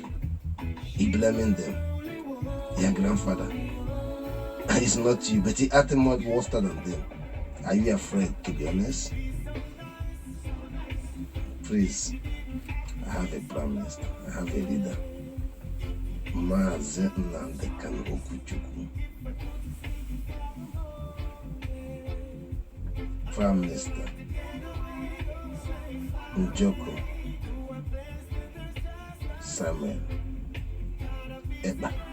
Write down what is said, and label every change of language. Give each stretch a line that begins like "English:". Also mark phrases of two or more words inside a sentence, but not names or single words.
English: He blaming them, your grandfather. And it's not you, but he acting much worse than them. Are you afraid, to be honest? Please, I have a prime minister, I have a leader. Mazi Nnamdi Kanu Chukwu. Prime Minister Njoko Samuel Eba.